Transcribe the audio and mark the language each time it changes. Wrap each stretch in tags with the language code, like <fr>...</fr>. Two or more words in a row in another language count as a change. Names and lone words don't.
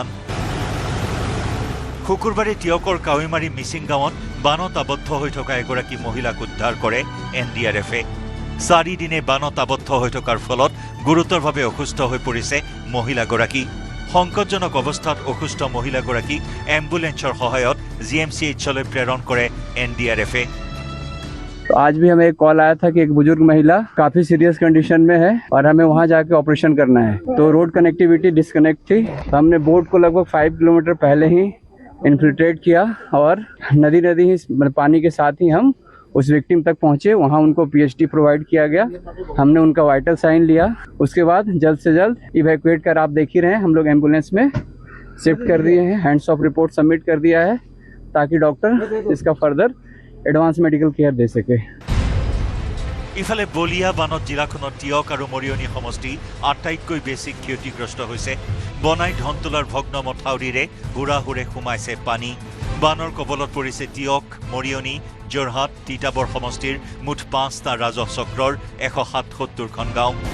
<as>শুকুৰবাৰে টিয়কৰ কাৱৈমাৰী মিচিং গাঁৱত বানত আবদ্ধ হৈ থকা এগৰাকী মহিলাক উদ্ধাৰ কৰে NDRFে। 4 দিনে বানত আবদ্ধ হৈ থকাৰ ফলত গুৰুতৰভাৱে অসুস্থ হৈ পৰিছে মহিলাগৰাকী। সংকটজনক অৱস্থাত অসুস্থ মহিলাগৰাকীক এম্বুলেন্সৰ সহায়ত GMCHলৈ প্ৰেৰণ কৰে NDRF-এ।</as> <hi>तो आज भी हमें एक कॉल आया था कि एक बुजुर्ग महिला काफी</hi> <en>serious condition</en> <hi>में है और हमें वहां जाके ऑपरेशन करना है। तो</hi> <en>road connectivity disconnect</en> <hi>थी, तो हमने बोट को लगभग 5 किलोमीटर पहले ही इन्फिल्ट्रेट किया और नदी ही पानी के साथ ही हम उस विक्टिम तक पहुंचे। वहां उनको PHD प्रोवाइड किया गया, हमने उनका</hi> <en>vital sign</en> <hi>लिया। उसके बाद जल्द से जल्द इवैक्यूएट कर, आप देख ही रहे हैं, हम लोग एम्बुलेंस में शिफ्ट कर दिए हैं,</hi> <en>hands off report</en> <hi>सबमिट कर दिया है ताकि डॉक्टर इसका फर्दर</hi> <en>advance medical care</en> <hi>दे सके।</hi> <as>ইফালে বলিয়া বানত জিলাখনত টিয়ক আৰু মৰিয়নি সমষ্টি আটাইতকৈ বেছি ক্ষতিগ্ৰস্ত হৈছে। বনাই ধনতোলাৰ ভগ্ন মথাউৰিৰে হুৰাহুৰে সোমাইছে পানী। বানৰ কবলত পৰিছে টিয়ক, মৰিয়নি, যোৰহাট, তিতাবৰ সমষ্টিৰ মুঠ 5টা ৰাজহ চক্ৰৰ 177খন গাঁও।</as>